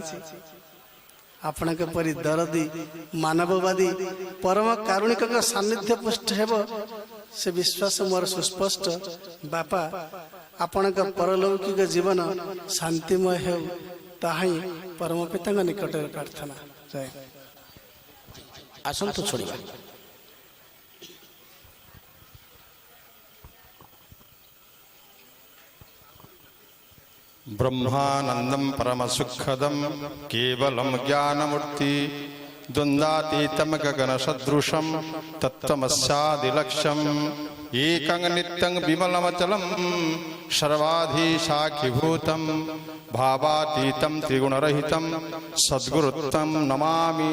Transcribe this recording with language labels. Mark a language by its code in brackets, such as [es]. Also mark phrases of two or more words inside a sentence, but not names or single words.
[or] ଆପଣଙ୍କ ପରି ଦରଦୀ ମାନବବାଦୀ ପରମ କାରୁଣିକଙ୍କ ସାନ୍ନିଧ୍ୟ ପୁଷ୍ଟ ହେବ ସେ ବିଶ୍ୱାସ ମୋର ସୁସ୍ପଷ୍ଟ। ବାପା, ଆପଣଙ୍କ ପରଲୌକିକ ଜୀବନ ଶାନ୍ତିମୟ ହେଉ, ତାହା ହିଁ ପରମ ପିତାଙ୍କ ନିକଟରେ ପ୍ରାର୍ଥନା। ଆସନ୍ତୁ ଛୋଡ଼ିବା। [sa] ब्रह्मानंदं परमसुखदं केवलं ज्ञानमूर्ति द्वन्द्वातीतं गगनसदृशं तत्त्वमस्यादिलक्ष्यम् एकं नित्यं विमलमचलं सर्वाधिशाखिभूतं भावातीतं त्रिगुणरहितं सद्गुरुत्वं नमामि।